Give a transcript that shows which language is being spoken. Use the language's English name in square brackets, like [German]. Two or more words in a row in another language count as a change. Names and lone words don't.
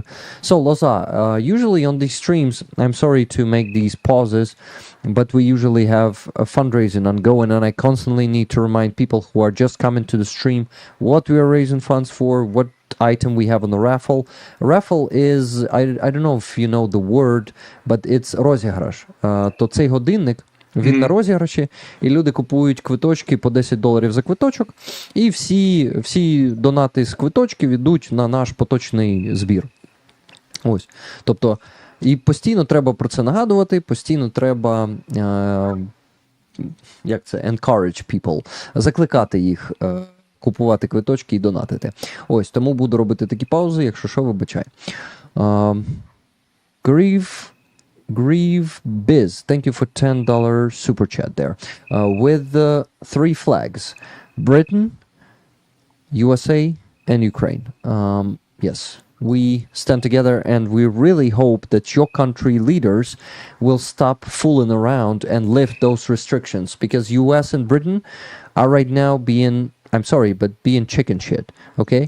[English] So, Loza, usually on these streams, I'm sorry to make these pauses, but we usually have a fundraising ongoing, and I constantly need to remind people who are just coming to the stream what we are raising funds for, what item we have on the raffle. Raffle is, I don't know if you know the word, but it's розіграш. [Ukrainian] То цей годинник, він на розіграші, і люди купують квиточки по $10 за квиточок, і всі донати з квиточків ідуть на наш поточний збір. Ось. Тобто, і постійно треба про це нагадувати, постійно треба як це, [English] encourage people, [Ukrainian] закликати їх купувати квиточки і донатити. Ось, тому буду робити такі паузи, якщо що, вибачай. [English] Grieve Biz, thank you for $10 super chat there. With 3 flags, Britain, USA, and Ukraine. Yes, we stand together, and we really hope that your country leaders will stop fooling around and lift those restrictions, because US and Britain are right now being, I'm sorry, but being chicken shit, okay?